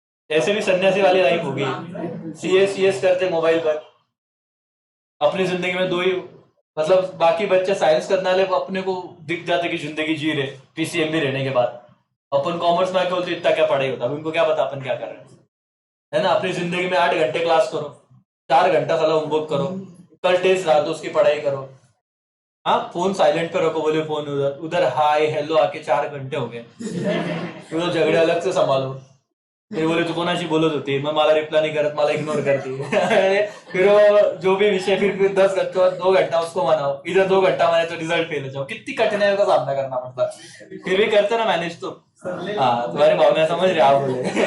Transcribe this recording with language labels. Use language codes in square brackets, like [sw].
[hi] ऐसे भी सन्यासी वाली लाइफ होगी, CS करते मोबाइल पर, अपनी जिंदगी में 2 ही, मतलब बाकी बच्चे साइंस करने वाले को अपने को दिख जाते कि जिंदगी जी रहे PCM भी रहने के बाद, अपन कॉमर्स में आके बोलते इतना क्या पढ़ाई होता, उनको क्या पता अपन क्या कर रहे हैं, है ना। अपनी जिंदगी में 8 घंटे क्लास करो, 4 घंटा साला होमवर्क करो, कल टेस्ट रहा तो उसकी पढ़ाई करो, हाँ फोन साइलेंट पे रखो, बोले फोन उधर उधर हाय हेलो आके 4 घंटे हो गए, तो झगड़े अलग से संभालो। फिर बोले [mr] तू कोणाशी बोलत होती, मग मला रिप्लाई नहीं करत, मला इग्नोर करती। [hi] फिर वो जो भी विषय, फिर 10 घंटे 2 घंटा उसको मनाओ, इधर 2 घंटा मनाए तो रिजल्ट फेल हो जाओ, कितनी कठिनाइयों का सामना करना पड़ता, फिर भी करते ना मैनेज तो। हाँ तुम्हारी भावना समझ रहे आप बोले।